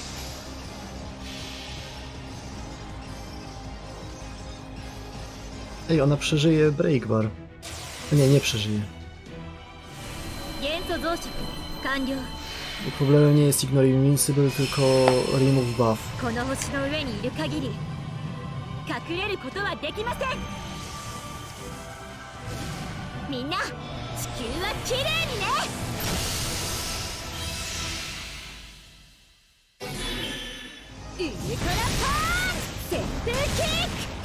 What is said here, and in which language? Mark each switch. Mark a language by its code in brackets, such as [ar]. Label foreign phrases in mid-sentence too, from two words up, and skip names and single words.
[pl] Ej, ona przeżyje [en] break bar. [pl] Nie, nie przeżyje. [ja] 元素増殖完了。 [pl] Problemem nie jest [en] ignore invincible, [pl] tylko [en] remove buff. [ja] この星の上にいる限り隠れることはできません。みんな地球はきれいにね。ウルトラパーン旋風キック。